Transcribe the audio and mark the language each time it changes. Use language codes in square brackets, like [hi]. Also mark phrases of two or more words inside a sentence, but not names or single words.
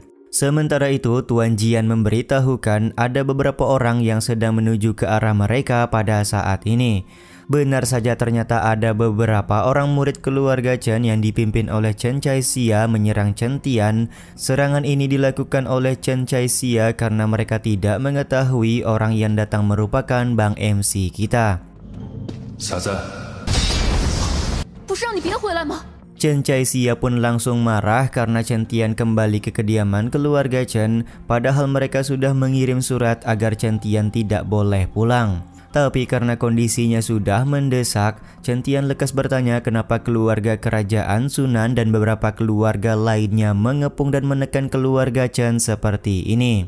[id] Sementara itu, Tuan Jian memberitahukan ada beberapa orang yang sedang menuju ke arah mereka pada saat ini. Benar saja, ternyata ada beberapa orang murid keluarga Chen yang dipimpin oleh Chen Caixia menyerang Chen Tian. Serangan ini dilakukan oleh Chen Caixia karena mereka tidak mengetahui orang yang datang merupakan Bang MC kita. [zh] 小子，不是让你别回来吗？ [id] Chen Caixia pun langsung marah karena Chen Tian kembali ke kediaman keluarga Chen, padahal mereka sudah mengirim surat agar Chen Tian tidak boleh pulang. Tapi karena kondisinya sudah mendesak, Chen Tian lekas bertanya kenapa keluarga kerajaan Sunan dan beberapa keluarga lainnya mengepung dan menekan keluarga Chen seperti ini.